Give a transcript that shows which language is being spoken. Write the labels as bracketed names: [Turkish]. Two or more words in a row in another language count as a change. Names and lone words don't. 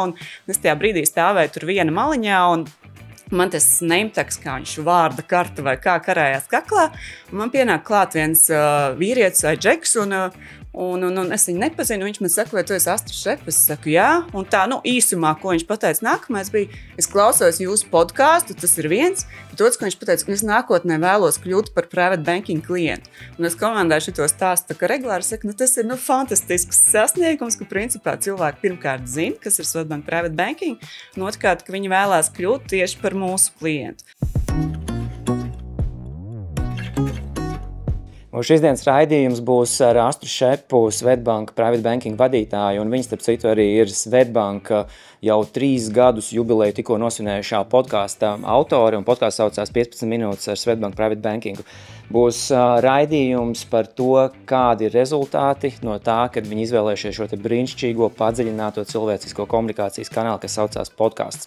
[Latvian] Un es tajā brīdī stāvēju tur viena maliņā un man tas nametegs, kā viņš vārda karta vai kā karājās kaklā, un man pienāk klāt viens vīrietis vai džeks, un es viņu nepazinu, viņš man saka, vai tu esi Astrid Šep? Es saku, jā, un tā, īsumā, ko viņš pateica nākamais bija, es klausos jūsu podcastu, tas ir viens, bet otrs, ko viņš pateica, es nākotnē vēlos kļūt par [English] private banking [Latvian] klientu. Un es komandēju šito stāstu, tā kā regulāri saku, tas ir fantastisks sasniegums, ka principā cilvēki pirmkārt zina, kas ir Swedbank [English] private banking, [Latvian] un otrkārt, ka viņi vēlās kļūt tieši par mūsu klientu. Šīs dienas raidījums būs ar Astrid Šepu, Swedbank [English] private banking [Latvian] vadītāju, un viņa, starp citu, arī ir Swedbank jau 3 gadus jubileju tikko nosvinējušā podkāsta autore, un podkāsts saucās 15 minūtes ar Swedbank [English] private bankingu. [Latvian] Būs raidījums par to, kādi ir rezultāti no tā, kad viņi izvēlējušies šo te brīnišķīgo, padziļināto cilvēcisko komunikācijas kanālu, kas saucās podkāsts.